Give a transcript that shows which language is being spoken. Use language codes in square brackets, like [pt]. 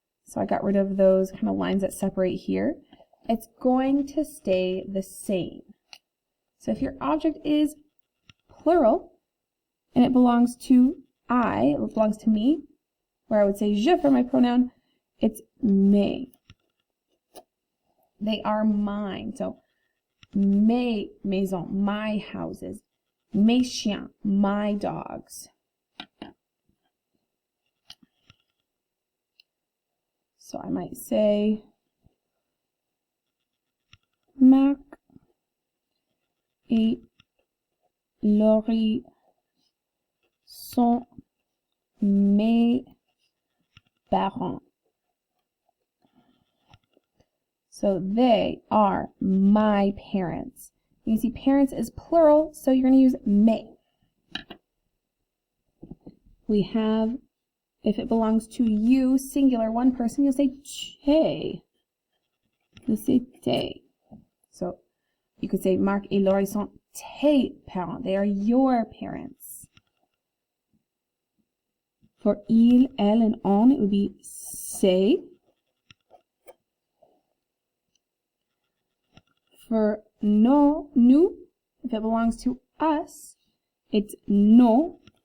[en] So I got rid of those kind of lines that separate here. It's going to stay the same. So if your object is plural and it belongs to I, it belongs to me, where I would say je for my pronoun, it's mes. They are mine. So [fr] mes maisons, [en] my houses. [fr] Mes chiens, [en] my dogs. So I might say [fr] Marc et Laurie sont mes parents. [en] So they are my parents. You can see parents is plural, so you're going to use mes. We have, if it belongs to you, singular, one person, you'll say tes. You'll say tes. So you could say [fr] Marc et Laurie sont tes parents. [en] They are your parents. For il, elle, and on, it would be ses. For no, nous, if it belongs to us, it's nos.